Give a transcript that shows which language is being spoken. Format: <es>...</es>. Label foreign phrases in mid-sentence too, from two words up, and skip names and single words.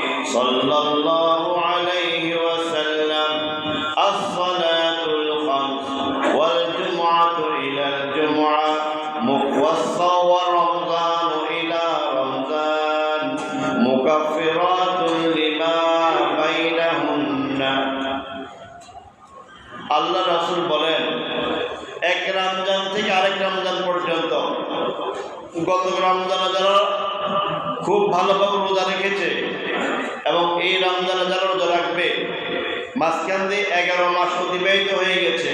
<ar>صلى الله عليه وسلم الصلوات الخمس والجمعة إلى الجمعة ورمضان إلى رمضان مكفرات لما بينهن.</ar> <bn>আল্লাহ রাসূল বলেন, এক রমজান থেকে আরেক রমজান পর্যন্ত, গত রমজানে যারা খুব ভালোভাবে রোজা রেখেছে এবং এই রমজানে যারা রোজা রাখবে, মাঝখান দিয়ে 11 মাস অতিবাহিত হয়ে গেছে।</bn>